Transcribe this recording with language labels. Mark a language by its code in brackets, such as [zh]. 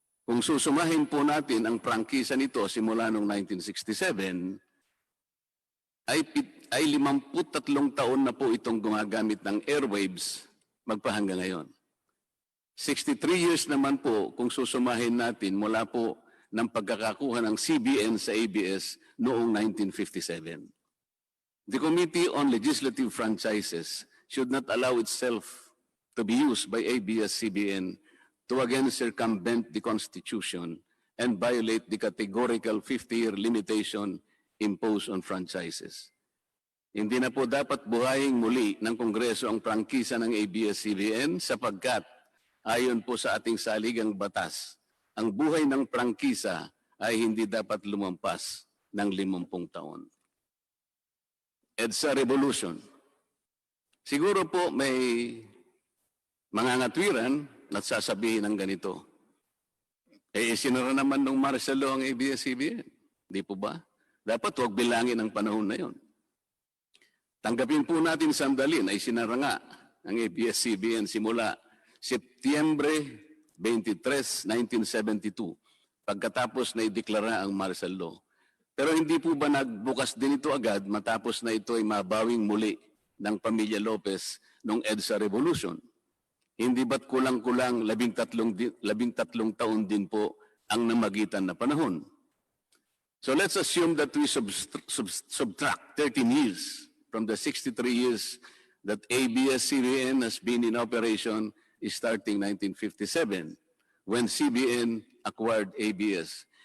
[tl] Kung susumahin po natin ang prangkisa nito simula noong 1967, ay 53 taon na po itong gumagamit ng airwaves magpahanggang ngayon. 63 years naman po kung susumahin natin mula po ng pagkakakuha ng CBN sa ABS noong 1957. [en] The Committee on Legislative Franchises should not allow itself to be used by ABS-CBN to again circumvent the Constitution and violate the categorical 50-year limitation imposed on franchises. [tl] Hindi na po dapat buhayin muli ng Kongreso ang prangkisa ng ABS-CBN sapagkat ayon po sa ating saligang batas, ang buhay ng prangkisa ay hindi dapat lumampas ng 50 taon. EDSA Revolution. Siguro po may mga ngatwiran na sasabihin ng ganito. Sinara naman ng martial law ang ABS-CBN. Di po ba? Dapat huwag bilangin ang panahon na yon. Tanggapin po natin sandali na isinara nga ang ABS-CBN simula Setyembre 23, 1972, pagkatapos na ideklara ang martial law. Pero hindi po ba nagbukas din ito agad matapos na ito ay mabawing muli ng pamilya Lopez noong EDSA Revolution? Hindi ba't kulang-kulang 13 taon din po ang namagitan na panahon? [en] So let's assume that we subtract 13 years from the 63 years that ABS-CBN has been in operation starting 1957 when CBN acquired ABS.